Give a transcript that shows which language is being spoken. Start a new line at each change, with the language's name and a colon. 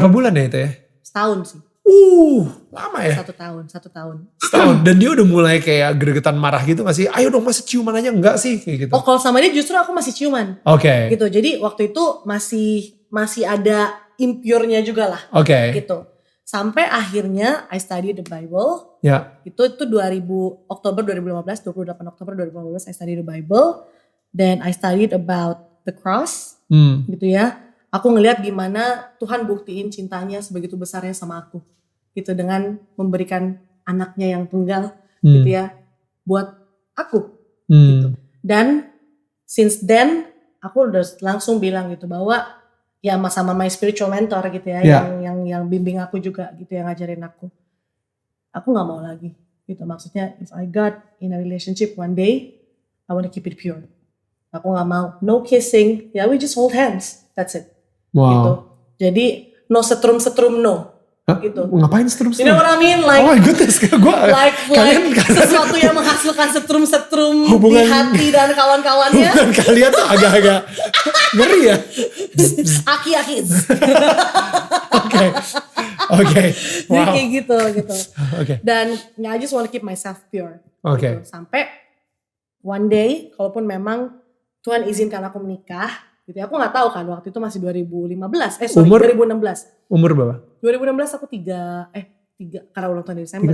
Indonesian: Berapa bulan ya itu ya? Setahun sih. Lama ya? 1 tahun. Setahun. Dan dia udah mulai kayak gregetan marah gitu gak sih? Ayo dong, masa ciuman aja enggak sih? Kayak gitu. Oh, kalau sama dia justru aku masih ciuman. Oke. Gitu. Jadi waktu itu masih ada impure-nya juga lah. Oke. Gitu. Sampai akhirnya
English: I studied the Bible.
Indonesian: Ya. Itu Oktober 2015, 28 Oktober 2015
English: I studied the Bible. Then I studied about the cross.
Indonesian: Gitu ya. Aku ngelihat gimana Tuhan buktiin cintanya sebegitu besarnya sama aku. Gitu, dengan memberikan anaknya yang tunggal gitu ya buat aku gitu. Dan
English: since then
Indonesian: aku udah langsung bilang gitu bahwa ya sama
English: my spiritual mentor
Indonesian: gitu ya, yang bimbing aku juga gitu, yang ngajarin aku nggak mau lagi gitu. Maksudnya
English: if I got in a relationship one day I want to keep it pure.
Indonesian: Aku nggak mau
English: no kissing, we just hold hands, that's it. Wow.
Indonesian: Gitu. Jadi no setrum no. Hah? Gitu. Ngapain setrum?
English: You know what I mean? Like, oh my goodness,
Indonesian: like sesuatu yang menghasilkan setrum-setrum hubungan, di hati dan kawan-kawannya. Hubungan kalian tuh agak-agak ngeri ya. Aki-aki. Oke. Wow. Kayak gitu. Oke. Dan
English: I just want to keep myself pure.
Indonesian: Oke. Gitu. Sampai
English: one day,
Indonesian: kalaupun memang Tuhan izinkan aku menikah, gitu ya. Aku nggak tahu kan, waktu itu masih 2016. Umur? 2016. Umur berapa? 2016 aku 3 karena ulang tahun Desember